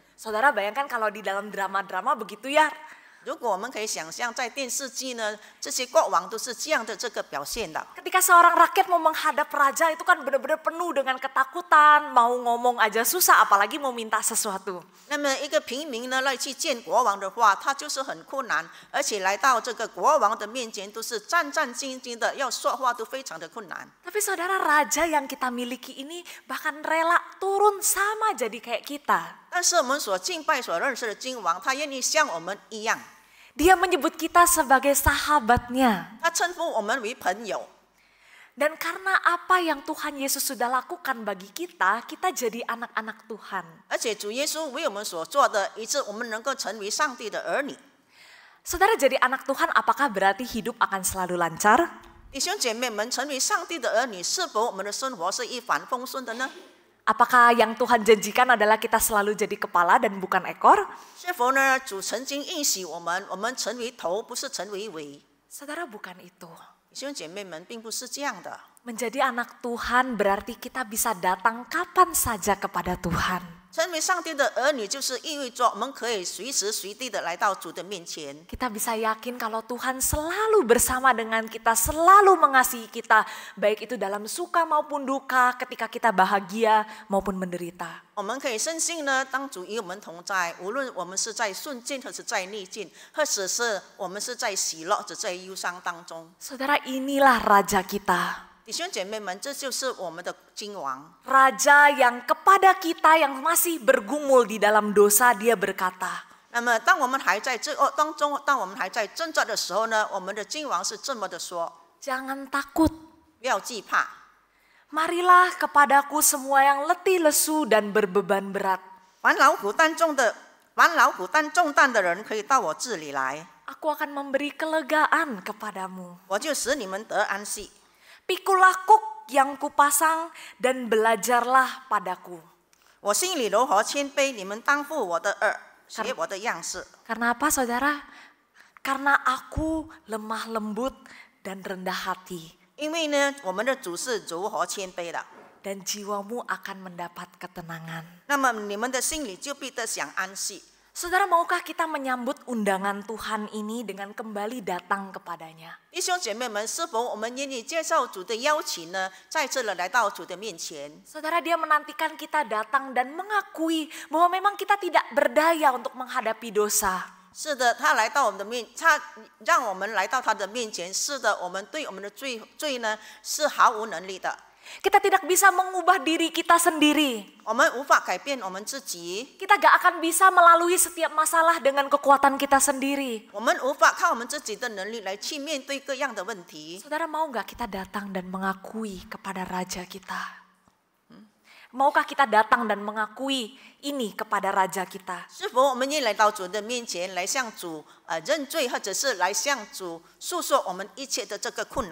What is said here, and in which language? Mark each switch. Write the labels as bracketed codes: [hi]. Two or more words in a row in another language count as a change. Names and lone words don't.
[id] Saudara, bayangkan kalau di dalam drama-drama begitu ya. [zh] 如果我们可以想象，在电视剧呢，这些国王都是这样的这个表现的。 [id] Ketika seorang rakyat mau menghadap raja itu kan benar-benar penuh dengan ketakutan, mau ngomong aja susah apalagi mau minta sesuatu. [zh] 那么一个平民呢，来去见国王的话，他就是很困难，而且来到这个国王的面前都是战战兢兢的，要说话都非常的困难。 [id] Tapi saudara, raja yang kita miliki ini bahkan rela turun sama jadi kayak kita. [zh] 但是我们所敬拜、所认识的君王，他愿意像我们一样， [id] Dia menyebut kita sebagai sahabatnya. [zh] 他称呼我们为朋友。 [id] Dan karena apa yang Tuhan Yesus sudah lakukan bagi kita, kita jadi anak-anak Tuhan. [zh] 而且主耶稣为我们所做的，以致我们能够成为上帝的儿女。 [id] Saudara, jadi anak Tuhan apakah berarti hidup akan selalu lancar? [zh] 弟兄姐妹们，成为上帝的儿女，是否我们的生活是一帆风顺的呢？ [id] Apakah yang Tuhan janjikan adalah kita selalu jadi kepala dan bukan ekor? [zh] 是否呢？主曾经应许我们成为头，不是成为尾。 [id] Saudara, bukan itu. [zh] 弟兄姐妹们，并不是这样的。 [id] Menjadi anak Tuhan berarti kita bisa datang kapan saja kepada Tuhan. [zh] 成为上帝的儿女，就是意味着我们可以随时随地的来到主的面前。 [id] Kita bisa yakin kalau Tuhan selalu bersama dengan kita, selalu mengasihi kita, baik itu dalam suka maupun duka, ketika kita bahagia maupun menderita. [zh] 我们可以深信呢，当主与我们同在，无论我们是在顺境，或是在逆境，或者是我们是在喜乐，或者在忧伤当中。 [id] Saudara, inilah raja kita. [zh] 弟兄姐妹们，这就是我们的君王。 [id] Raja yang kepada kita yang masih bergumul di dalam dosa, dia berkata, [zh] 那么，当我们还在罪恶当中，当我们还在挣扎的时候呢，我们的君王是这么的说： [id] jangan takut. [zh] 不要惧怕， [id] Marilah kepadaku semua yang letih lesu dan berbeban berat. [zh] 凡劳苦担重担的人，可以到我这里来， [id] Aku akan memberi kelegaan kepadamu. [zh] 我就使你们得安息。 [id] Pikulah kuk yang kupasang dan belajarlah padaku. [zh] 我心里柔和谦卑，你们当负我的耳，学我的样式。 [id] Karena apa, saudara? Karena aku lemah lembut dan rendah hati. [zh] 因为呢，我们的主是柔和谦卑的， [id] Dan jiwamu akan mendapat ketenangan. [zh] 那么你们的心里就必得享安息。 [id] Saudara, maukah kita menyambut undangan Tuhan ini dengan kembali datang kepadanya? [zh] 弟兄姐妹们，是否我们愿意接受主的邀请呢？再次的来到主的面前。 [id] Saudara, dia menantikan kita datang dan mengakui bahwa memang kita tidak berdaya untuk menghadapi dosa. [zh] 是的，他来到我们的他让我们来到他的面前。是的，我们对我们的罪呢是毫无能力的。 [id] Kita tidak bisa mengubah diri kita sendiri. [zh] 我们无法改变我们自己， [id] Kita gak akan bisa melalui setiap masalah dengan kekuatan kita sendiri. [zh] 我们无法靠我们自己的能力来去面对各样的问题。 [id] Saudara, mau gak kita datang dan mengakui kepada Raja kita? Maukah kita datang dan mengakui ini kepada Raja kita? [zh] 是否我们愿意来到主的面前，来向主认罪，或者是来向主诉说我们一切的这个困难？